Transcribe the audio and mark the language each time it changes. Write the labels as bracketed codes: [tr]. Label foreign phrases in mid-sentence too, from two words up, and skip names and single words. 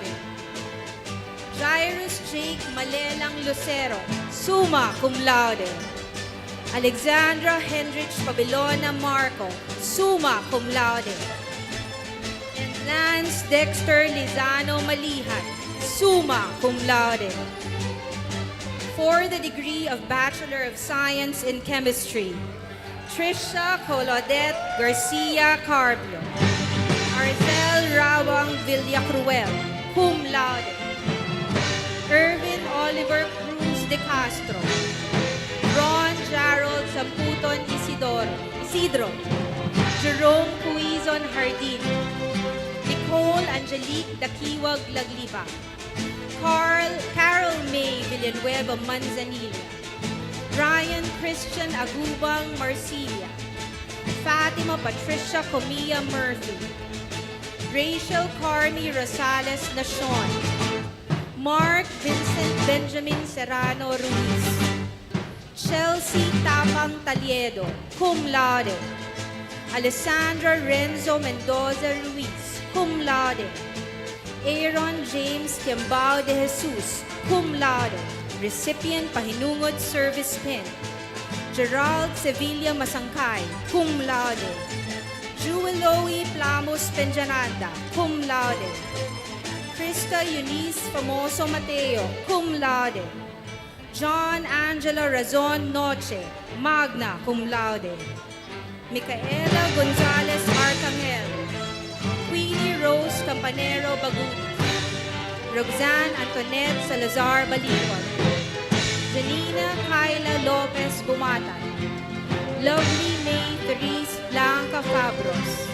[en] Jairus Jake Malelang Lucero, summa cum laude. Alexandra Hendrich Pabilona Marco, summa cum laude. And Lance Dexter Lizano Malihan, summa cum laude. For the degree of Bachelor of Science in Chemistry, Trisha Colodette Garcia Carbio. Arzel Rawang Villacruel, cum laude. Irvin Oliver Cruz de Castro. Ron Gerald Samputon Isidro. Jerome Cuizon Hardin. Nicole Angelique Dakiwag Lagliba. Carol May Villanueva Manzanilla. Ryan Christian Agubang Marsilia. Fatima Patricia Comia Murphy. Rachel Carmi Rosales Nashon. Mark Vincent Benjamin Serrano Ruiz. Chelsea Tapang Taliedo, cum laude. Alessandra Renzo Mendoza Ruiz, cum laude. Aaron James Kiambao de Jesus, cum laude. Recipient Pahinungod Service Pin. Gerald Sevilla Masangkay, cum laude. Jueloe Plamos Penjananda, cum laude. Krista Eunice Famoso Mateo, cum laude. John Angelo Razon Noche, magna cum laude. Micaela Gonzalez Arcangel. Queenie Rose Campanero Baguti. Roxanne Antoinette Salazar Balikon. Janina Kyla Lopez Bumatan. Lovely May Therese Blanca Fabros.